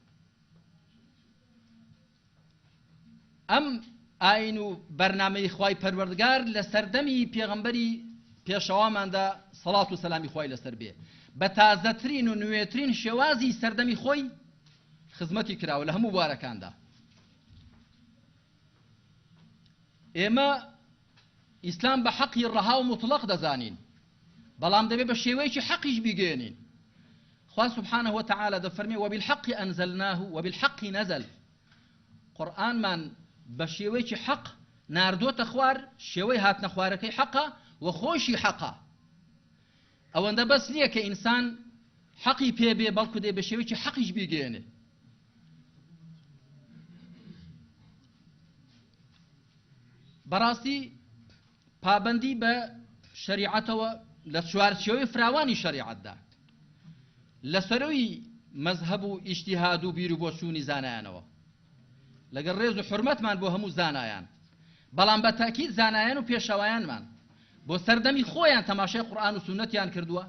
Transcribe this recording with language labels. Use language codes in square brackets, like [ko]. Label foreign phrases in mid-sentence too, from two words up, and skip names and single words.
[ckb] ئەم ئاین و بەرنامەی خوای پەروەردگار لە سەردەمی پێغەمبەری پێشەواماندا سەڵات و سەلامی خوای لەسەر بێ بە تازەترین و نوێترین شێوازی سەردەمی خۆی خزمەتی کراوە لە هەموو بوارەکاندا. ئێمە ئیسلام بە حەقی ڕەها و مطلق دەزانین، بەڵام دەبێت بە شێوەیەکی حەقیش بیگەێنین. [ar] خوا سبحانه وتعالى دەفەرمێ وبالحق أنزلناه وبالحق نزل. [ckb] قورئانمان بە شێوەیەکی حەق ناردۆتە خوار، شێوەی هاتنە خوارەکەی حەقە و خۆشی حەقە. ئەوەندە بەس نییە کە ئینسان حەقی پێبێ بەڵکو دێ بە شێوەیەکی حەقیش بیگەێنێ. بەڕاستی پابەندی بە شەریعەتەوە لە چوارچێوەی فراوانی شەریعەتدا لە سەرۆی مەزهەب و ئیجتیهاد و بیر و بۆچوونی زانایانەوە لەگەڵ ڕێز و حورمەتمان بۆ هەموو زانایان، بەڵام بە تاکید زانایان و پێشەوایانمان بۆ سەردەمی خۆیان تەماشای قورئان و سونەتیان کردووە.